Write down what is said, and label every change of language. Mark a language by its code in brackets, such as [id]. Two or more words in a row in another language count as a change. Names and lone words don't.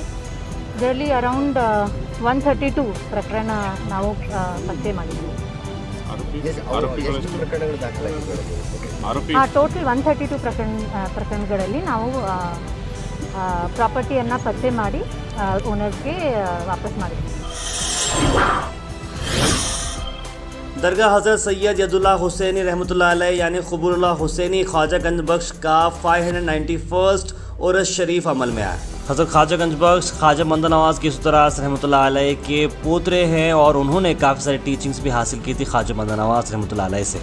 [kn] ಇದರಲ್ಲಿ ಅರೌಂಡ್ 132 ಪ್ರಕರಣ ನಾವು ಪತ್ತೆ ಮಾಡಿದ್ದೀವಿ. ಟೋಟಲ್ 132 ಪ್ರಕರಣಗಳಲ್ಲಿ ನಾವು ಪ್ರಾಪರ್ಟಿಯನ್ನು ಪತ್ತೆ ಮಾಡಿ ಓನರ್ಸ್ಗೆ ವಾಪಸ್ ಮಾಡಿದ್ದೀವಿ. [hi] दरगाह हज़रत सैयद यदुल्ला हुसैनी [ar] رحمة الله عليه [hi] यानी क़बूलुल्लाह हुसैनी ख्वाजागंज बख्श का 591st उर्स शरीफ अमल में आया। हज़रत ख्वाजागंज बख्श ख्वाजा मंद नवाज़ की सुतरास [ar] رحمة الله عليه [hi] के पोतरे हैं और उन्होंने काफ़ी सारी टीचिंग्स भी हासिल की थी ख्वाजा मंद नवाज़ [ar] رحمة الله عليه [hi] से।